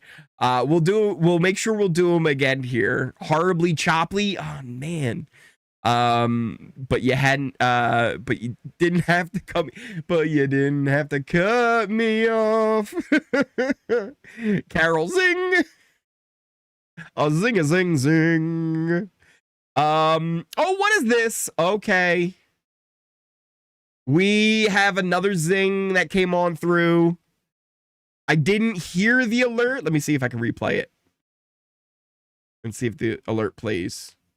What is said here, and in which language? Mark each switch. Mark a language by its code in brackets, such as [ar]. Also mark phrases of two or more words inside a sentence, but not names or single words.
[en] We'll make sure we'll do them again here. Horribly choppy. Oh man. But you hadn't but you didn't have to cut me off. Carol zing. A zing a zing zing. Oh, what is this? Okay. We have another zing that came on through. I didn't hear the alert. Let me see if I can replay it. And see if the alert plays.